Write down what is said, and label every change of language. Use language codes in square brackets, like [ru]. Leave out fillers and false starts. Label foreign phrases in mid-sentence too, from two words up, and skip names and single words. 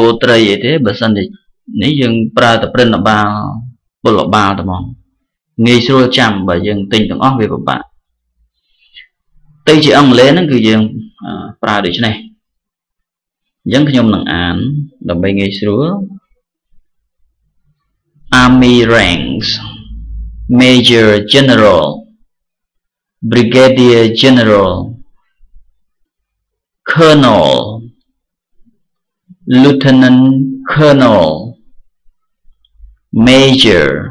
[km] ត្រីអីទេបើសិនជានេះយើងប្រើតែព្រឹណបាលពល បាលតែហ្មងងាយស្រួលចាំបើយើងទិញទាំងអស់វាពិបាកទៅជាអង់គ្លេសហ្នឹងគឺយើងប្រើដូចនេះអញ្ចឹងខ្ញុំនឹងអានដើម្បីងាយស្រួល [en] Army ranks Major General Brigadier General Colonel Lieutenant Colonel Major